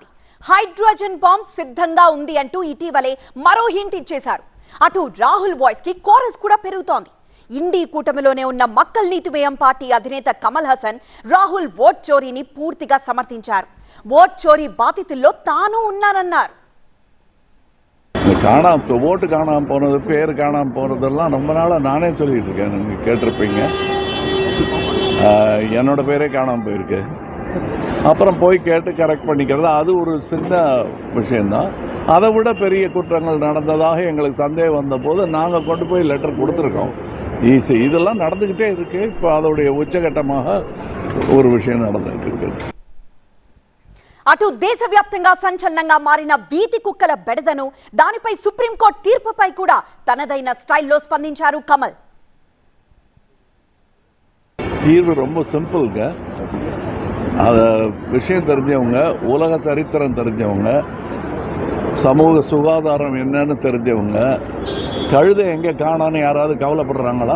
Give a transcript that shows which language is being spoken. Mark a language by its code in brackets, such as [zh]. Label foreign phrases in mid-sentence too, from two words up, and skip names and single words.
[en] hydrogen bomb [te] సిద్ధంగా ఉంది అంటూ ఇటీవలే మరో హింట్ ఇచ్చేశారు. అటు రాహుల్ వాయిస్ కి కోరస్ కూడా పెరుగుతోంది. ఇండి కూటమిలోనే ఉన్న మక్కల్ నీతిమయం పార్టీ అధినేత కమల్ హాసన్ రాహుల్ ఓట్ చోరీని పూర్తిగా సమర్థించారు. ఓట్ చోరీ బాధితుల్లో తాను ఉన్నానన్నారు. [ta] ஓட்டு காணாம போனது, பேர் காணாம போனதெல்லாம் ரொம்ப நாளாக நானே சொல்லிட்டு இருக்கேன். நீங்கள் கேட்டிருப்பீங்க, என்னோட பேரே காணாமல் போயிருக்கு. அப்புறம் போய் கேட்டு கரெக்ட் பண்ணிக்கிறது அது ஒரு சின்ன விஷயந்தான். அதை விட பெரிய குற்றங்கள் நடந்ததாக எங்களுக்கு சந்தேகம் வந்தபோது நாங்கள் கொண்டு போய் லெட்டர் கொடுத்துருக்கோம். இதெல்லாம் நடந்துக்கிட்டே இருக்கு. இப்போ அதோடைய உச்சகட்டமாக ஒரு விஷயம் நடந்துகிட்டு இருக்கு. [te] అటు దేశవ్యాప్తంగా సంచలనంగా మారిన వీధి కుక్కల బెడదను, దానిపై సుప్రీంకోర్టు తీర్పుపై కూడా తనదైన స్టైల్లో స్పందించారు కమల్. [ta] தீர்வு ரொம்ப சிம்பிள்ங்க. அது விஷயம் தெரிஞ்சவங்க, உலக சரித்திரம் தெரிஞ்சவங்க, சமூக சுகாதாரம் என்னன்னு தெரிஞ்சவங்க, கழுதை எங்கே காணான்னு யாராவது கவலைப்படுறாங்களா?